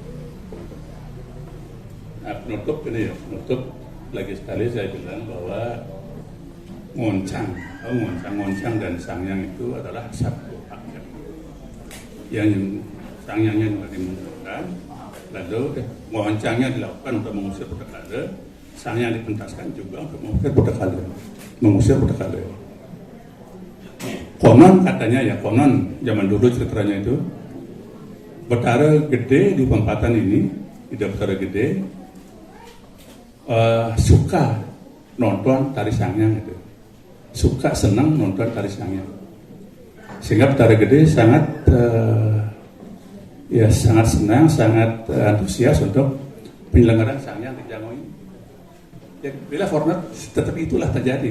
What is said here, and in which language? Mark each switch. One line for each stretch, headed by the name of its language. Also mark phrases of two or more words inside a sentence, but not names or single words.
Indonesian: Nah, penutup ini ya, penutup lagi sekali saya bilang bahwa ngoncang dan sangyang itu adalah satu paket yang sangyangnya juga dimunculkan, lalu ngoncangnya dilakukan untuk mengusir budak kala, sangyang dipentaskan juga untuk mengusir budak kala. Konon katanya ya, konon zaman dulu ceritanya itu Betara Gede di Pempatan ini, tidak Betara Gede, suka nonton tari sangyang itu, suka senang nonton tari sangyang, sehingga Betara Gede sangat sangat senang, sangat antusias untuk penyelenggaraan sangyang di Jamu ini. Ya, bila format tetap itulah terjadi.